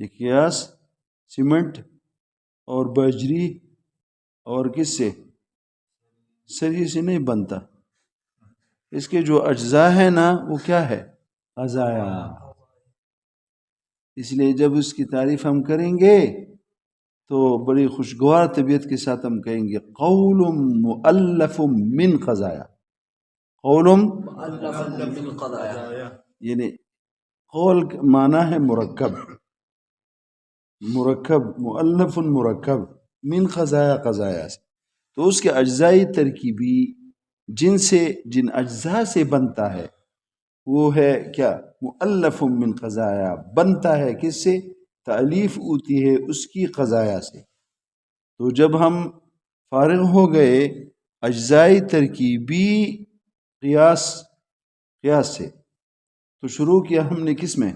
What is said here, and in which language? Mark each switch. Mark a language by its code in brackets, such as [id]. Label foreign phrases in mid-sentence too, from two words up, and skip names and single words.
[ur] یہ قیاس سیمنٹ اور بجری اور کس سے؟ سری سے نہیں بنتا، اس کے جو اجزاء ہیں نا وہ کیا ہے؟ قضایا۔ اس لیے جب اس کی تعریف ہم کریں گے تو بڑی خوشگوار طبیعت کے ساتھ ہم کہیں گے [ar] قول مؤلف من قضایا، قول مؤلف من قضایا، [ur] یعنی قول معنی ہے مرکب، مرکب مؤلف [ar] مرکب من قضایا، [ur] قضایا سے، تو اس کے اجزائی ترکیبی جن اجزاء سے بنتا ہے وہ ہے کیا؟ [ar] مؤلف من قضایا، [ur] بنتا ہے کس سے؟ تالیف ہوتی ہے اس کی قضایا سے۔ تو جب ہم فارغ ہو گئے اجزائی ترکیبی قیاس سے، تو شروع کیا ہم نے کس میں؟